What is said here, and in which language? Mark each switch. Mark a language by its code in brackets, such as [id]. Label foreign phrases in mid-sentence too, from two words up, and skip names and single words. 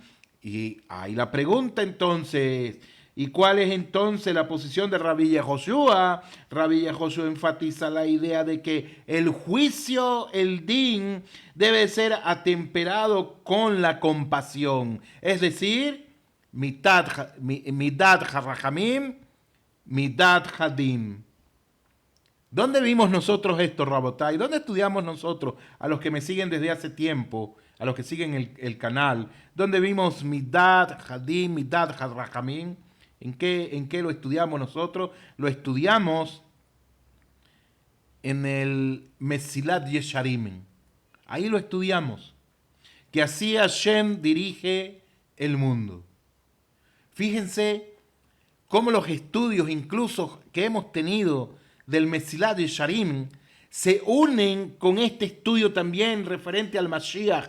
[es] Y hay la pregunta entonces, ¿y cuál es entonces la posición de Rabbi Yehoshua? Rabbi Yehoshua enfatiza la idea de que el juicio, el din, debe ser atemperado con la compasión. Es decir, [he] מידת הרחמים, מידת הדין. [es] ¿Dónde vimos nosotros esto, Rabotai? ¿Dónde estudiamos nosotros, a los que me siguen desde hace tiempo, a los que siguen el canal? ¿Dónde vimos [he] מידת הדין, מידת הרחמים? [es] ¿En qué lo estudiamos nosotros? Lo estudiamos en el Mesilat Yesharim. Ahí lo estudiamos. Que así Hashem dirige el mundo. Fíjense cómo los estudios incluso que hemos tenido del Mesilat Yesharim se unen con este estudio también referente al Mashiach.